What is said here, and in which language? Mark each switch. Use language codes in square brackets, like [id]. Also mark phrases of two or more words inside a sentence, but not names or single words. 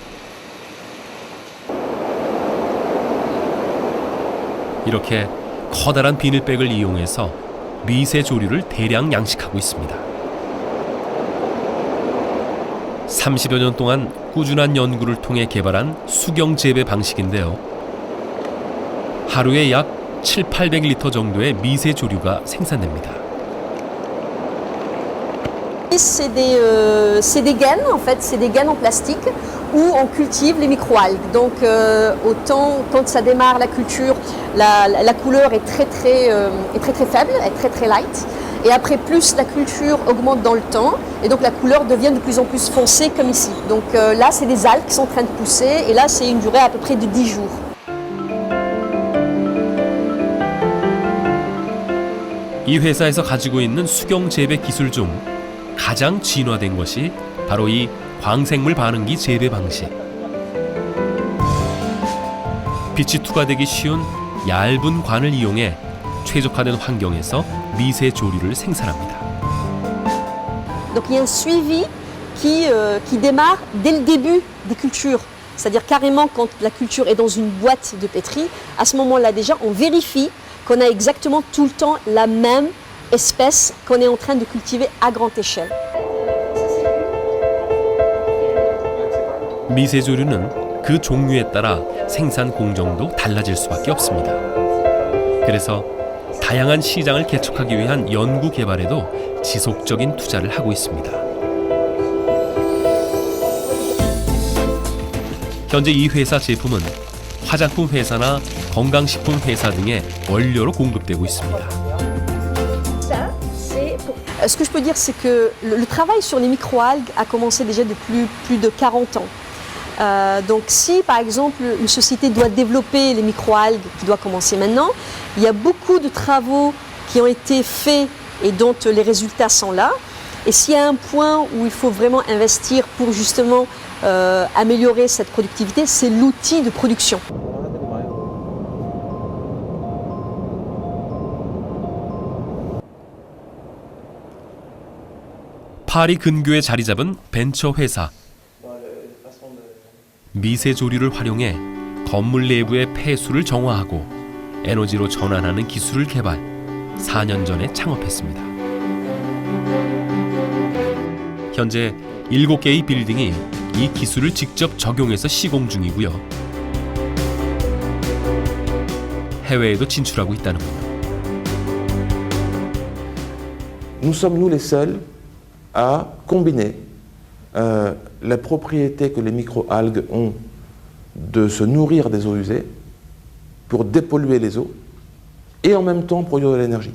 [ko] 이렇게 커다란 비닐백을 이용해서 미세조류를 대량 양식하고 있습니다. 30여 년 동안 꾸준한 연구를 통해 개발한 수경 재배 방식인데요. 하루에 약 700~800리터 정도의 미세조류가 생산됩니다. [fr] C'est des gaines, en fait, c'est des gaines en plastique où on cultive les microalgues. Donc autant quand ça démarre la culture, la couleur est très faible, est très light. Et après, plus la culture augmente dans le temps, et donc la couleur devient de plus en plus foncée comme ici. Donc là, c'est des algues qui sont en train de pousser, et là, c'est une durée à peu près de 10 jours. [ko] 이 회사에서 가지고 있는 수경 재배 기술 중 가장 진화된 것이 바로 이 광생물 반응기 재배 방식. 빛이 투과되기 쉬운 얇은 관을 이용해 최적화된 환경에서 미세 조류를 생산합니다. [fr] Donc il y a un suivi qui démarre dès le début des cultures. C'est-à-dire carrément quand la culture est dans une boîte de pétri, à ce moment-là déjà on vérifie qu'on a exactement tout le temps la même espèce qu'on est en train de cultiver à grande échelle. [ko] 미세조류는 그 종류에 따라 생산 공정도 달라질 수밖에 없습니다. 그래서 다양한 시장을 개척하기 위한 연구 개발에도 지속적인 투자를 하고 있습니다. 현재 이 회사 제품은 화장품 회사나 건강식품 회사 등의 원료로 공급되고 있습니다. [fr] Ce que je peux dire, c'est que le travail sur les microalgues a commencé déjà depuis plus de 40 ans. Donc si par exemple une société doit développer les microalgues, qui doit commencer maintenant, il y a beaucoup de travaux qui ont été faits et dont les résultats sont là. Et s'il y a un point où il faut vraiment investir pour justement améliorer cette productivité, c'est l'outil de production. [ko] 파리 근교에 자리 잡은 벤처 회사. 미세조류를 활용해 건물 내부의 폐수를 정화하고 에너지로 전환하는 기술을 개발, 4년 전에 창업했습니다. 현재 7개의 빌딩이 이 기술을 직접 적용해서 시공 중이고요. 해외에도 진출하고 있다는군요. [fr] Nous sommes nous les seuls à combiner la propriété que les microalgues ont de se nourrir des eaux usées pour dépolluer les eaux et en même temps produire de l'énergie.